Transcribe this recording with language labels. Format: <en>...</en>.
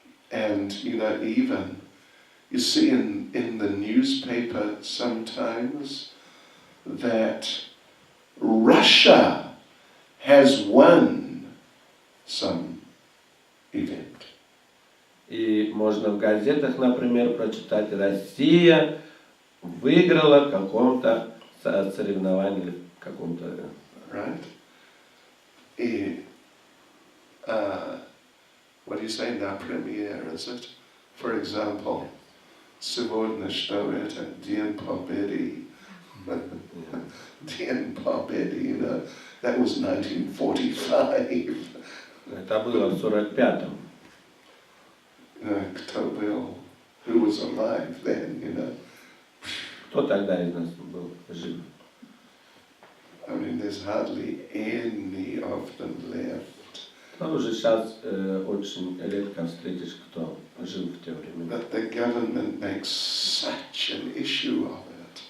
<en>And, even, you see in the newspaper sometimes that Russia has won some event.</en> <ru>И можно в газетах, например, прочитать: Россия выиграла в каком-то соревновании, в каком-то...</ru> <en>Right? What do you say,</en> <ru>на премьер,</ru> <en>is it? For example,</en> <ru>сегодня что это? День Победы. Dien Pobedi,</ru> <en>that was 1945.</en> <ru>Это было в 45-м. Кто был?</ru> <en>Who was alive then,</en> <ru>Кто тогда из нас был жив?</ru> <en>I mean, there's hardly any of them left.</en> <ru>Но уже сейчас очень редко встретишь, кто жил в те времена.</ru> <en>But the government makes such an issue of it.</en>